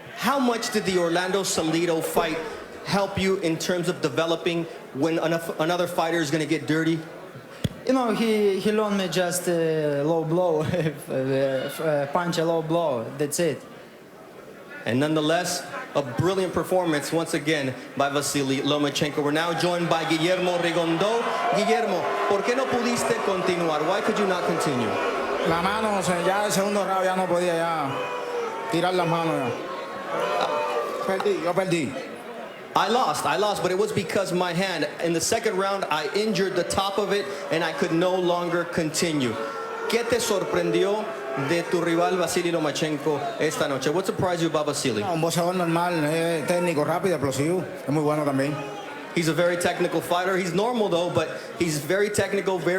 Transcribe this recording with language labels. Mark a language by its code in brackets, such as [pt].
[en] How much did the Orlando Salido fight help you in terms of developing when another fighter is going to get dirty? You know, he learned me just low blow, punch a low blow. That's it. And nonetheless, a brilliant performance once again by Vasyly Lomachenko. We're now joined by Guillermo Rigondeaux. [es] Guillermo, ¿por qué no pudiste continuar? [en] Why could you not continue? [es] La mano, o sea, ya el segundo round ya no podía ya tirar las manos ya. Yo perdí. [en] I lost, but it was because my hand, in the second round, I injured the top of it and I could no longer continue. [es] ¿Qué te sorprendió de tu rival Vasyly Lomachenko esta noche? [en] What surprised you about Vasyly? [es] Un boxeador normal, técnico, rápido, explosivo. Es muy bueno también. [en] He's a very technical fighter. He's normal though, but he's very technical, very